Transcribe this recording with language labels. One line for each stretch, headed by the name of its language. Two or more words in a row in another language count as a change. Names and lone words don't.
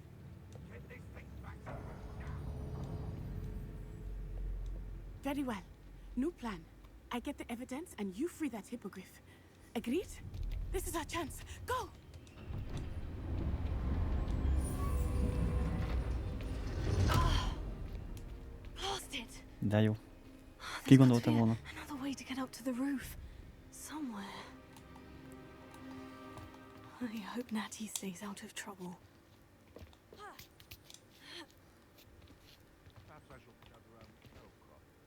English: Very well. New plan. I get the evidence and you free that hippogriff. Agreed? This is our chance. Go! Lost it.
Hungarian: De jó. Ki gondolta volna?
English: Another way to get up to the roof. Somewhere. I hope Natty stays out of trouble. Perhaps I shall cut around the cattle crop.